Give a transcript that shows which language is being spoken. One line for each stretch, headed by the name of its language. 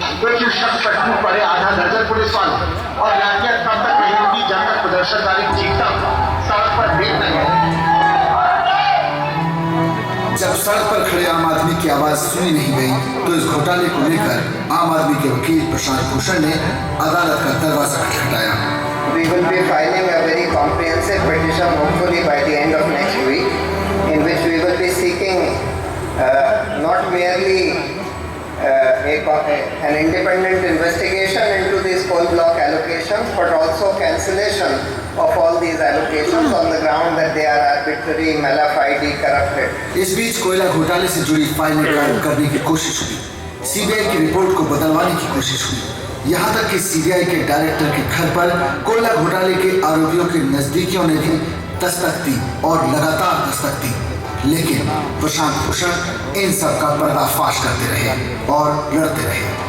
Hindi: एक ही शख्स पर टूट पड़े आधा दर्जन पुलिस वाले और लाठियां तब तक नहीं होगी जब तक प्रदर्शनकारी चीखता सड़क पर देख नहीं गए। जब सड़क पर खड़े आम आदमी की आवाज सुनी नहीं गई तो इस घोटाले को लेकर आम आदमी के वकील प्रशांत भूषण ने अदालत का दरवाजा खटखटाया।
English: We will be filing a very comprehensive petition hopefully by the end of next week, in which we will be seeking not merely an independent investigation into these coal block allocations, but also cancellation of all these allocations on the ground that they are arbitrary, mala fide, corrupted.
Hindi: इस बीच कोयला घोटाले से जुड़ी फाइलें कायम करने की कोशिश हुई सीबीआई की रिपोर्ट को बदलवाने की कोशिश हुई। यहाँ तक कि सीबीआई के डायरेक्टर के घर पर कोयला घोटाले के आरोपियों के नजदीकियों ने भी दस्तक दी और लगातार दस्तक दी, लेकिन प्रशांत भूषण इन सब का पर्दाफाश करते रहे और लड़ते रहे।